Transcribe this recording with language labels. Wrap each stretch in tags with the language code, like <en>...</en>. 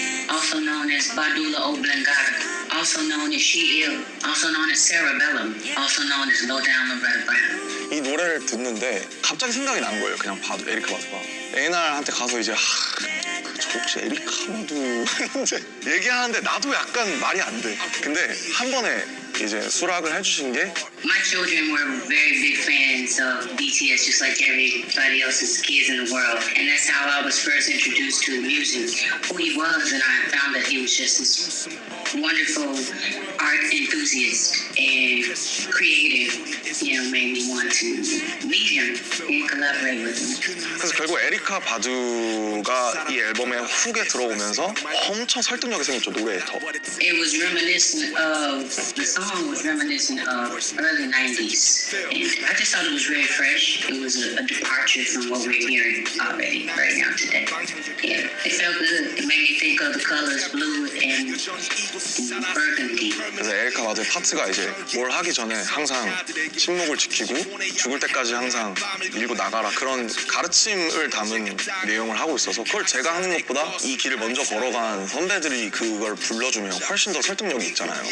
<en>Also known as Badula Oblongata, also known as She Ill, also known as Cerebellum, also known as Low Down Loretta Brown.</en> <ko>이 노래를 듣는데 갑자기 생각이 난 거예요. 그냥 봐도 에리카 바두가 에이날한테 가서 이제 저 혹시 에리카 바두 이제 얘기하는데 나도 약간 말이 안 돼. 근데 한 번에 이제 수락을 해주신 게</ko> <en>My children were very big fans of BTS, just like everybody else's kids in the world. And that's how I was first introduced to music, who he was, and I found that he was just this wonderful art enthusiast and creative, made me want to meet him and collaborate with him.</en> <ko>그래서 결국 에리카 바두가 이 앨범의 훅에 들어오면서 엄청 설득력이 생겼죠, 노래에 더.</ko> <en>It was reminiscent of, the song was reminiscent of early 90s. And I just thought it was very fresh. It was a departure from what we're hearing already right now today. Yeah, it felt good. It made me think of the colors blue and burgundy.</en> <ko>그래서 에리카 바두의 파트가 이제 뭘 하기 전에 항상 침묵을 지키고 죽을 때까지 항상 밀고 나가라 그런 가르침을 담은 내용을 하고 있어서 그걸 제가 하는 것보다 이 길을 먼저 걸어간 선배들이 그걸 불러주면 훨씬 더 설득력이 있잖아요.</ko>